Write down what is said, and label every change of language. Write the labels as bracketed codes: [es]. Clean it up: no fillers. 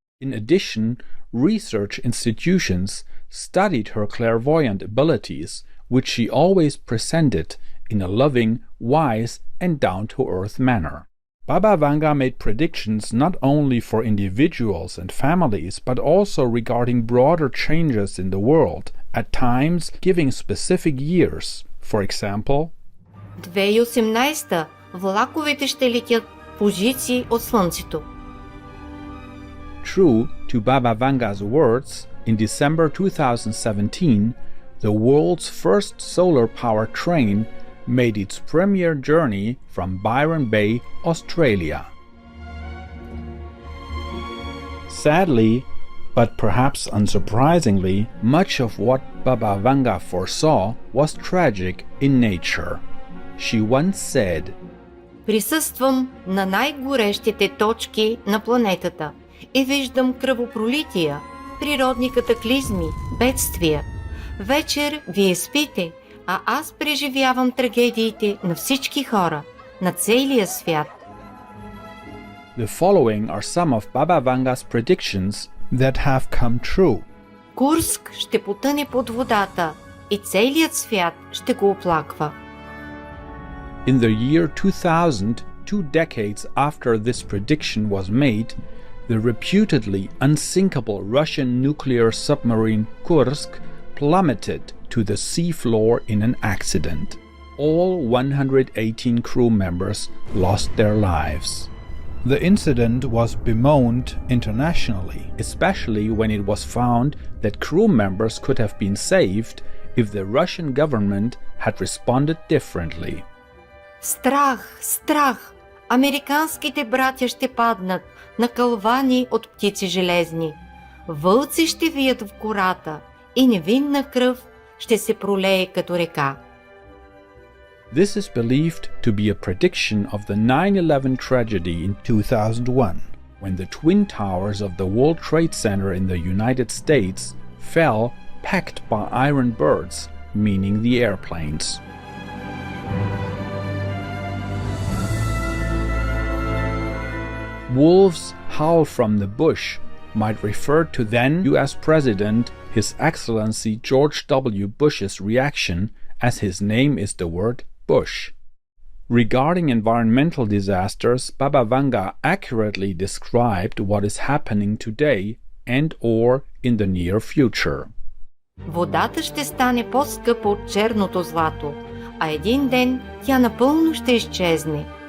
[en] In addition, research institutions studied her clairvoyant abilities, which she always presented in a loving, wise, and down-to-earth manner. Baba Vanga made predictions not only for individuals and families, but also regarding broader changes in the world, at times giving specific years. For example, [bg] 2018 влаковете ще летят позиции от Слънцето. [en] True to Baba Vanga's words, in December 2017, the world's first solar-powered train made its premier journey from Byron Bay, Australia. Sadly, but perhaps unsurprisingly, much of what Baba Vanga foresaw was tragic in nature. She once said, [bg] Присъствам на най-горещите точки на планетата и виждам кръвопролития, природни катаклизми, бедствия. Вечер вие спите, а аз преживявам трагедиите на всички хора, на целия свят. [en] The following are some of Baba Vanga's predictions that have come true. [bg] Курск ще потъне под водата и целият свят ще го оплаква. [en] In the year 2000, 2 decades after this prediction was made, the reputedly unsinkable Russian nuclear submarine Kursk plummeted to the seafloor in an accident. All 118 crew members lost their lives. The incident was bemoaned internationally, especially when it was found that crew members could have been saved if the Russian government had responded differently. [bg] Страх, страх! Американските братя ще паднат, накълвани от птици железни. Вълци ще вият в гората и невинна кръв ще се пролее като река. [en] This is believed to be a prediction of the 9/11 tragedy in 2001, when the twin towers of the World Trade Center in the United States fell packed by iron birds, meaning the airplanes. Wolves howl from the bush might refer to then U.S. President His Excellency George W. Bush's reaction, as his name is the word Bush. Regarding environmental disasters, Baba Vanga accurately described what is happening today and or in the near future. [bg] Водата ще стане по-скъпа от черното злато, а един ден тя напълно ще изчезне.